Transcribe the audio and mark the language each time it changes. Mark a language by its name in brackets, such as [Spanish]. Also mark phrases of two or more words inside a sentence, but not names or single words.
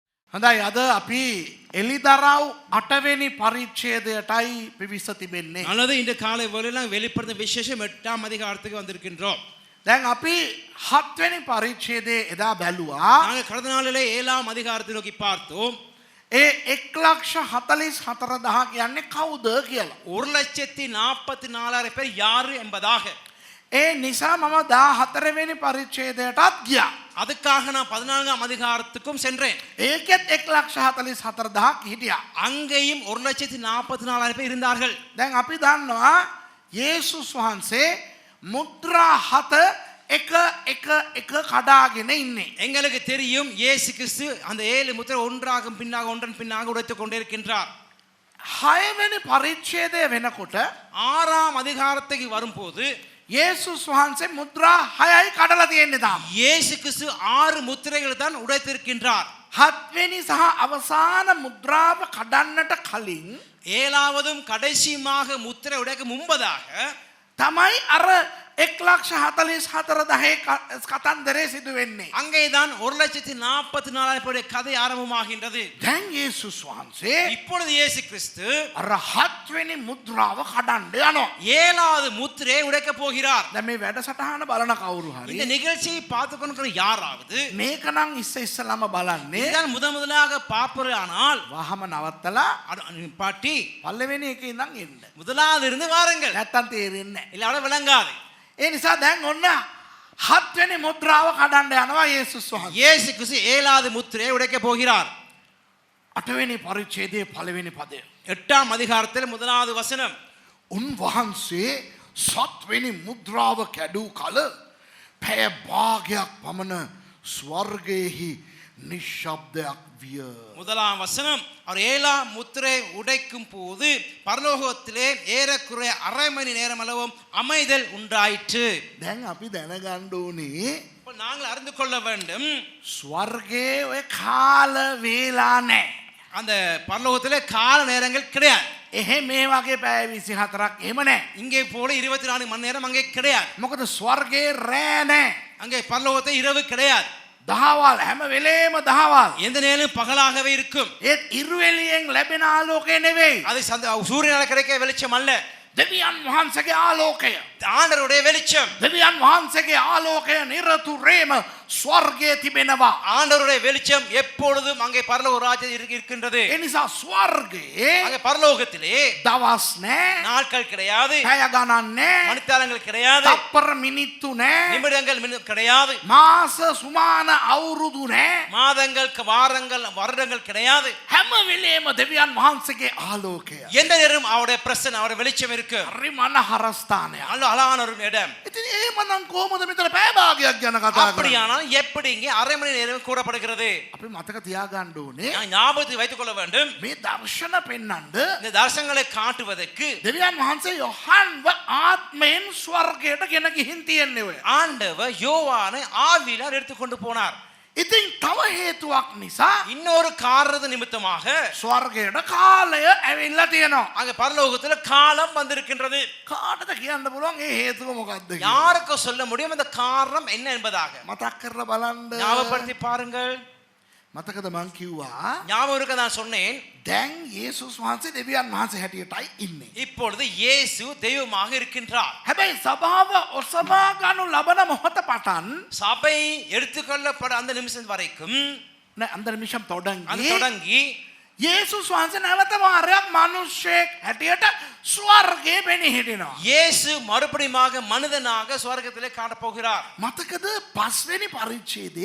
[Sinhala] හොඳයි අද අපි එලිදරව් 8 වෙනි පරිච්ඡේදයටයි පිවිස තිබෙන්නේ. [Tamil] நல்லது இந்த காலை வேளையில் வெளிப்படுத்த விசேஷம் 8ஆம் அதிகாரத்துக்கு வந்திருக்கின்றோம். [Sinhala] දැන් අපි 7 වෙනි පරිච්ඡේදයේ එදා බැලුවා. [Tamil] நாங்கள் கடந்த நாளிலே 7ஆம் அதிகாரத்தை நோக்கி பார்த்தோம். [Sinhala] ඒ 1,44,000 කියන්නේ කවුද කියලා. [Tamil] 1,44,000 பேர் யாரு என்பதாக. [Sinhala] ඒ නිසා මම 14 වෙනි පරිච්ඡේදයටත් ගියා. [Tamil] அதுக்காக நான் 14ஆம் அதிகாரத்துக்கும் சென்றேன். [Sinhala] ඒකෙත් 1,44,000 හිටියා. [Tamil] அங்கேயும் 1,44,000 பேர் இருந்தார்கள். [Sinhala] දැන් අපි දන්නවා යේසුස් වහන්සේ මුද්‍රා 7 එක කඩාගෙන ඉන්නේ. [Tamil] எங்களுக்கு தெரியும் இயேசு கிறிஸ்து அந்த 7 முத்திரை ஒன்றாக பின்னாக ஒன்றன் பின்னாக உடைத்துக் கொண்டே இருக்கின்றார். [Sinhala] 6 වෙනි පරිච්ඡේදය වෙනකොට [Tamil] 6ஆம் அதிகாரத்துக்கு வரும்போது [Sinhala] යේසුස් වහන්සේ මුද්‍රා 6යි කඩලා තියෙන්නේ තාම. [Tamil] இயேசு கிறிஸ்து 6 முத்திரைகளை தான் உடைத்திருக்கின்றார். [Sinhala] 7 වෙනි සහ අවසාන මුද්‍රාව කඩන්නට කලින් [Tamil] 7வதும் கடைசியுமாக முத்திரை உடைக்க முன்பதாக [Sinhala] තමයි අර 1,44,000 කතන්දරේ සිදු වෙන්නේ. [Tamil] அங்கேதான் 1,44,000 பேருடைய கதை ஆரம்பமாகின்றது. [Sinhala] දැන් යේසුස් වහන්සේ [Tamil] இப்பொழுது இயேசு கிறிஸ்து [Sinhala] අර 7 වෙනි මුද්‍රාව කඩන්න යනවා. [Tamil] 7வது முத்திரையை உடைக்க போகிறார். [Sinhala] දැන් මේ වැඩසටහන බලන කවුරු [Tamil] இந்த [Sinhala] හරි [Tamil] நிகழ்ச்சியை பார்த்து கொண்டிருக்கிற யாராவது [Sinhala] මේක නම් ඉස්සෙල්ලාම බලන්නේ [Tamil] இதுதான் முதலாக பார்ப்பது ஆனால் [Sinhala] වහම නවත්තලා [Tamil] பாட்டி [Sinhala] පළවෙනි එකේ ඉඳන් එන්න. [Tamil] முதலாவது இருந்து வாருங்கள், [Sinhala] නැත්තම් තේරෙන්නේ නැහැ. [Tamil] இல்லாத விளங்காது. [Sinhala] ඒ නිසා දැන් ඔන්න 7 වෙනි මුද්‍රාව කඩන්න යනවා යේසුස් වහන්සේ. [Tamil] இயேசு கிறிஸ்து 7வது முத்திரையை உடைக்க போகிறார். [Sinhala] 8 වෙනි පරිච්ඡේදයේ පළවෙනි පදය. [Tamil] 8ஆம் அதிகாரத்தில் முதலாவது வசனம். [Sinhala] උන්වහන්සේ 7 වෙනි මුද්‍රාව කැඩූ කල පැය භාගයක් පමණ ස්වර්ගයේහි නිශ්ශබ්දයක් විය. [Tamil] முதலாம் வசனம், அவர் 7ஆம் முத்திரை உடைக்கும் போது பரலோகத்திலே ஏறக்குறைய அரை மணி நேரம் அளவும் அமைதல் உண்டாயிற்று. [Sinhala] දැන් අපි දැනගන්න ඕනේ [Tamil] இப்போ நாங்கள் அறிந்து கொள்ள வேண்டும், [Sinhala] ස්වර්ගයේ ඔය කාල වේලා නැහැ. [Tamil] அந்த பரலோகத்திலே கால நேரங்கள் கிடையாது. [Sinhala] එහෙ මේ වගේ පැය 24ක් එහෙම නැහැ. [Tamil] இங்கே போல 24 மணி நேரம் அங்கே கிடையாது. [Sinhala] මොකද ස්වර්ගයේ රෑ නැහැ. [Tamil] அங்கே பரலோகத்தை இரவு கிடையாது. [Sinhala] දහවල් හැම වෙලේම දහවල්. [Tamil] எந்த நேரம் பகலாகவே இருக்கும். [Sinhala] ඒත් ඉරුවෙලියෙන් ලැබෙන ආලෝකය නෙවෙයි. [Tamil] அது சூரியனால் கிடைக்க வெளிச்சம் அல்ல, [Sinhala] දෙවියන් වහන්සේගේ ආලෝකය. [Tamil] ஆண்டவருடைய வெளிச்சம். [Sinhala] දෙවියන් වහන්සේගේ ආලෝකය නිරතුරේම ස්වර්ගයේ තිබෙනවා. [Tamil] ஆண்டவருடைய வெளிச்சம் எப்பொழுதும் அங்கே பரலோக ராஜ்யம் இருக்கின்றது. [Sinhala] ඒ නිසා ස්වර්ගයේ [Tamil] அங்கே பரலோகத்திலே [Sinhala] දවස් නැහැ, [Tamil] நாட்கள் கிடையாது, [Sinhala] පැය ගණන් නැහැ, [Tamil] மணித்தாளங்கள் கிடையாது, [Sinhala] තප්පර මිනිත්තු නැහැ, [Tamil] நிமிடங்கள் கிடையாது, [Sinhala] මාස සුමාන අවුරුදු නැහැ. [Tamil] மாதங்கள் வாரங்கள் வருடங்கள் கிடையாது. [Sinhala] හැම වෙලේම දෙවියන් වහන්සේගේ ආලෝකය. [Tamil] எந்த நேரம் அவருடைய பிரசன்ன அவருடைய வெளிச்சம் இருக்கு. [Sinhala] හරි මනහරස්ථානය. [Tamil] அழகான ஒரு இடம். [Sinhala] ඉතින් එහෙමනම් කොහොමද මෙතන පැය භාගයක් ගැන කතා කරන්නේ? [Tamil] அப்படியானால் எப்படி இங்கே அரை மணி நேரம் கூறப்படுகிறது? [Sinhala] අපි මතක තියාගන්න ඕනේ [Tamil] ஞாபகத்தில் வைத்துக் கொள்ள வேண்டும், [Sinhala] මේ දර්ශන පෙන්වන්න [Tamil] இந்த தரிசனங்களை காட்டுவதற்கு [Sinhala] දෙවියන් වහන්සේ යොහන්ව ආත්මයෙන් ස්වර්ගයට ගෙන ගිහින් තියන්නේ ඔය. [Tamil] ஆண்டவர் யோவானை ஆவியினால் எடுத்துக்கொண்டு போனார். [Sinhala] ඉතින් තව හේතුවක් නිසා [Tamil] இன்னொரு காரண நிமித்தமாக [Sinhala] ස්වර්ගයට කාලය ඇවිල්ලා තියෙනවා. [Tamil] அங்க பரலோகத்துல காலம் வந்திருக்கின்றது. [Sinhala] කාටද කියන්න පුළුවන් ඒ හේතුව මොකක්ද කියලා? [Tamil] யாருக்கு சொல்ல முடியும் அந்த காரணம் என்ன என்பதாக? [Sinhala] මතක් කරලා බලන්න. [Tamil] ஞாபகப்படுத்தி பாருங்கள். [Sinhala] මතකද මං කිව්වා [Tamil] ஞாபகம் இருக்க நான் சொன்னேன், [Sinhala] දැන් යේසුස් වහන්සේ දෙවියන් වහන්සේ හැටියටයි ඉන්නේ. [Tamil] இப்பொழுது இயேசு தெய்வமாக இருக்கின்றார். [Sinhala] හැබැයි සභාව ඔසවා ගනු ලබන මොහොත පටන් [Tamil] சபை எடுத்துக்கொள்ளப்பட அந்த நிமிஷம் வரைக்கும் නෑ அந்த நிமிஷம் அந்த தொடங்கி தொடங்கி [Sinhala] යේසුස් වහන්සේ නැවත වාරයක් මිනිස්සෙක් හැටියට ස්වර්ගයේ පෙනී හිටිනවා. [Tamil] இயேசு மறுபடியுமாக மனிதனாக ஸ்வர்க்கத்திலே காட்டப் போகிறார். [Sinhala] මතකද 5 වෙනි පරිච්ඡේදයේ